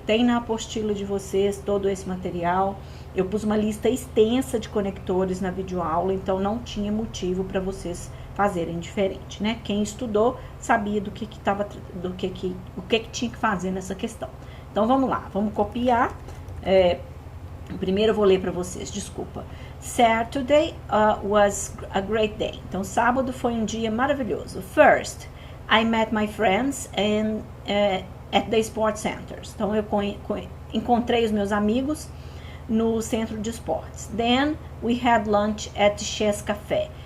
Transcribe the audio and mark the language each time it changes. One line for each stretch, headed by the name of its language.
Portuguese: Tem na apostila de vocês todo esse material. Eu pus uma lista extensa de conectores na videoaula, então não tinha motivo para vocês fazerem diferente, né? Quem estudou sabia o que tinha que fazer nessa questão. Então, vamos lá, vamos copiar. Primeiro eu vou ler para vocês, desculpa.
English: Saturday was a great day.
Portuguese: Então, sábado foi um dia maravilhoso.
English: First, I met my friends at the sports centers.
Portuguese: Então, eu encontrei os meus amigos no centro de esportes.
English: Then, we had lunch at Chess Café.